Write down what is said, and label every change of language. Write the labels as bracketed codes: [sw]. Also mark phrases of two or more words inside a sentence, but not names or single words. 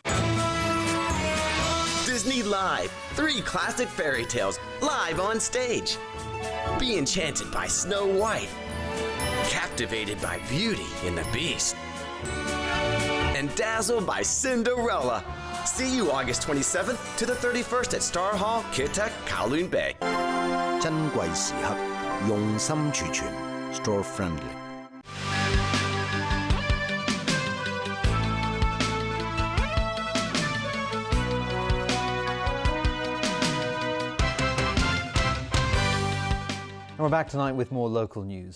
[en] Disney Live, 3 classic fairy tales live on stage. Be enchanted by Snow White, captivated by Beauty and the Beast, and dazzled by Cinderella. See you August 27th to the 31st at Star Hall, Kitek, Kowloon Bay. [yue] 珍貴時刻，用心儲存 ，Store Friendly。 [en] And we're back tonight with more local news.